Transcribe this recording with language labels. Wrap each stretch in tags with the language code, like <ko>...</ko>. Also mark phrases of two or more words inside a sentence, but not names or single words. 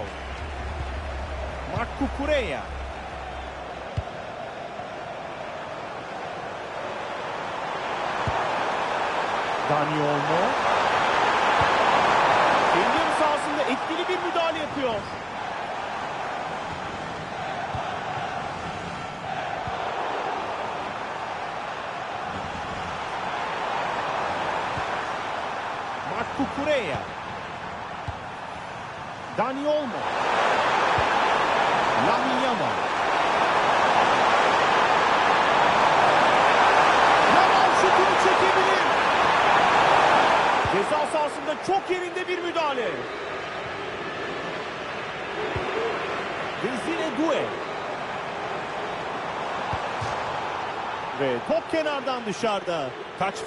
<tr>Marc Cucurella. Dani Olmo. Kendi yarı sahasında etkili bir müdahale yapıyor. Marc Cucurella. Dani Olmo. Lamine Yamal. Yamal şutunu çekebilir. Ceza sahasında çok yerinde bir müdahale. Desire Doué. Ve top kenardan dışarıda.</tr>